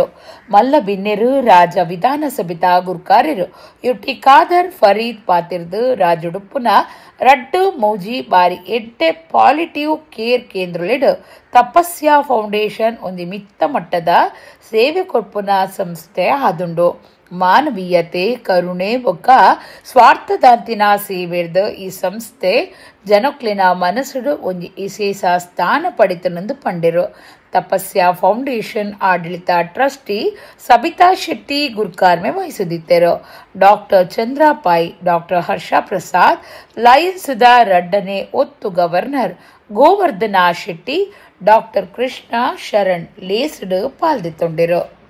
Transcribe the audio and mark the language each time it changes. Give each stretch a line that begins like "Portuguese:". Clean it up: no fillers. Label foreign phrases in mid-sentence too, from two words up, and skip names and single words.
Tulu: ಮಲ್ಲ ಬಿನ್ನೆರು ರಾಜ ವಿಧಾನಸಭೆದ ಗುರ್ಕಾರ್ಯರು ಯುಟಿ ಖಾದರ್ ಫರೀದ್ ಪಾತಿರ್ದು ರಾಜುಡುಪ್ಪುನ ರಡ್ಡು ಮೌಜಿ ಬಾರಿ ಎಡ್ಡೆ
English: palliative care
Tulu: ಕೇಂದ್ರಲಿಡು ತಪಸ್ಯ ಫೌಂಡೇಶನ್ ಒಂದು ಮಿತ್ತ ಮಟ್ಟದ ಸೇವೆ ಕೊರ್ಪುನ ಸಂಸ್ಥೆ ಆದುಂಡು. ಮಾನವೀಯತೆ ಕರುಣೆ ಬೊಕ್ಕ ಸ್ವಾರ್ಥದಾಂತಿನ ಸೇವೆರ್ದ ಈ ಸಂಸ್ಥೆ ಜನಕ್ಲಿನ ಮನಸ್ಸುಡು ಒಂಜಿ ವಿಶೇಷ ಸ್ಥಾನ ಪಡಿತನಂದು ಪಂಡೆರು.
Kannada: ತಪಸ್ಯ ಫೌಂಡೇಶನ್ ಆಡಳಿತ ಟ್ರಸ್ಟಿ ಸಬಿತಾ ಶೆಟ್ಟಿ ಗುರ್ಕಾರ್ಮೆ ವಹಿಸುತ್ತಿದ್ದರು.
Tulu: ಡಾಕ್ಟರ್ ಚಂದ್ರಪಾಯ್, ಡಾಕ್ಟರ್ ಹರ್ಷ ಪ್ರಸಾದ್, ಲಯನ್ಸ್ದ ರಡ್ಡನೆ ಒತ್ತು ಗವರ್ನರ್ ಗೋವರ್ಧನ ಶೆಟ್ಟಿ, ಡಾಕ್ಟರ್ ಕೃಷ್ಣ ಶರಣ್ ಲೇಸ್ಡ್ ಪಾಲ್ದೆತ್ತೊಂಡೆರು.